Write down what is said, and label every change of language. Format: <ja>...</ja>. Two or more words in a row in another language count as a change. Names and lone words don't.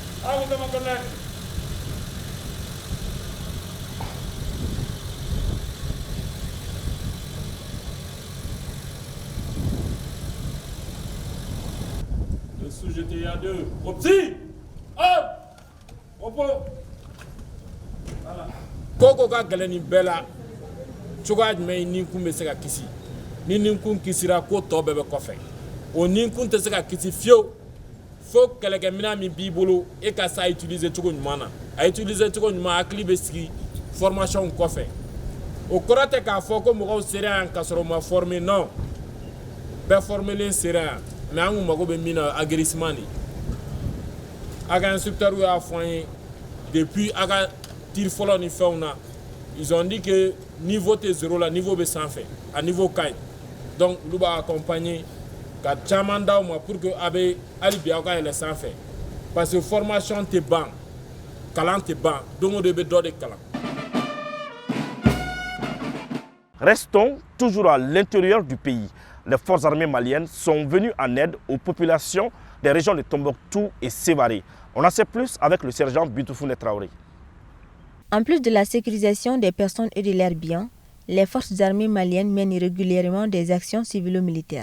<fr>Le sous-jeté à deux. Opsi! Hop! Repos! Voilà.</fr> <bm>Koko ka gɛlɛn nin bɛɛ la cogoya jumɛn ye ninkun bɛ se ka kisi ni ninkun kisira ko tɔ bɛɛ bɛ kɔfɛ o ninkun tɛ se ka kisi fiyewu fo kɛlɛkɛminɛn min b'i bolo e ka se a utiliser cogo ɲuman na a utiliser cogo ɲuman hakili bɛ sigi formation kɔfɛ o kɔrɔ tɛ k'a fɔ ko mɔgɔw sera yan ka sɔrɔ u ma former non bɛɛ formelen sera yan mais an kun mago bɛ min na aguerrissement de a ka instructeur y'a fɔ an ye depuis a ka tir fɔlɔ ni fɛnw na</bm> <fr>ils ont dit que</fr> <bm>niveau tɛ zéro la niveau bɛ sanfɛ a niveau ka ɲi donc olu b'a accompagner ka caman d'aw ma</bm> <fr>pour que</fr> <bm>a bɛ hali bi aw ka yɛlɛ sanfɛ</bm> <fr>parce que</fr> <bm>formation tɛ ban kalan tɛ ban don o don i bɛ dɔ de kalan.</bm> <fr>Restons toujours à l'intérieur du pays. Les forces armées maliennes sont venues en aide aux populations des régions de Tombouctou et Sévaré. On en sait plus avec le sergent Bitoufouné Traoré. En plus de la sécurisation des personnes et de leurs biens, les forces armées maliennes mènent régulièrement des actions civilo-militaires.</fr>